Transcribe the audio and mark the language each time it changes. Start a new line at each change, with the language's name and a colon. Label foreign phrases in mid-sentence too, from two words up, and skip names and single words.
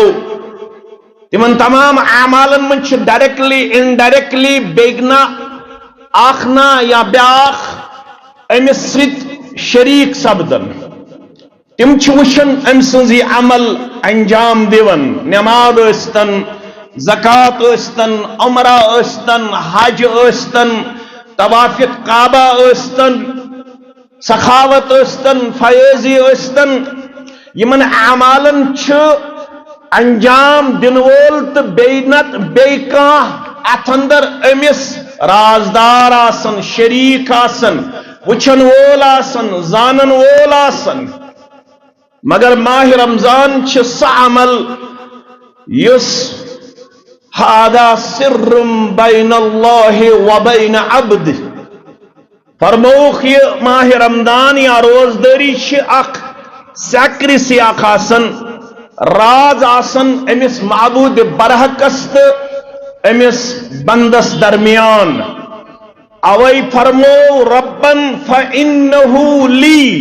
Kashmiri: تمن تمام اعمالن من چھ
English: directly indirectly
Kashmiri: بیگنا آخنا یا بیاخ امس ست شریک سبدن تم چھ وشن ام سنزی عمل انجام دیون نماز استن زکات استن عمرہ استن حج استن طواف کعبہ استن سخاوت استن فیضی استن یمن اعمالن چھ انجام دن وول تو بینت بیکاں اتندر امس رازدار آسن شریک آسن وچن وول آسن زانن وول آسن مگر ماہ رمضان چھ سہ عمل یس
Arabic: هذا سر بین اللہ و بین عبد
Kashmiri: فرموخ یہ ماہ رمضان یا روزداری چھ اخ سیکریسی اخ آسن راز آسن امس معبود برحقست امس بندس درمیان اوئی فرمو ربن
Arabic: فإنہو لی